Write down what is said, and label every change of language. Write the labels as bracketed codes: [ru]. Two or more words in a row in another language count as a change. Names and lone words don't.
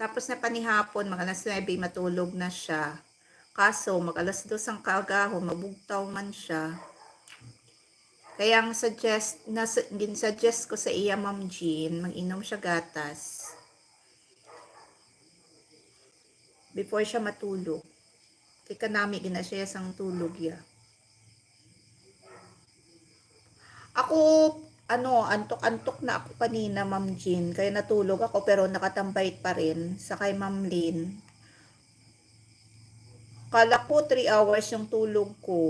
[hil] Tapos na panihapon, mga alas 9, matulog na siya. Kaso, mag alas 2 ang kaagahon, mabugtaw man siya. Kaya ang gin-suggest ko sa iya, Ma'am Jean, mag-inom siya gatas before siya matulog. Kaya kanami gina siya sang tulog ya. [tl] Ako, antok-antok na ako kanina, Ma'am Jean. Kaya natulog ako pero nakatambay pa rin sa kay Ma'am Lynn. Kala ko 3 hours yung tulog ko.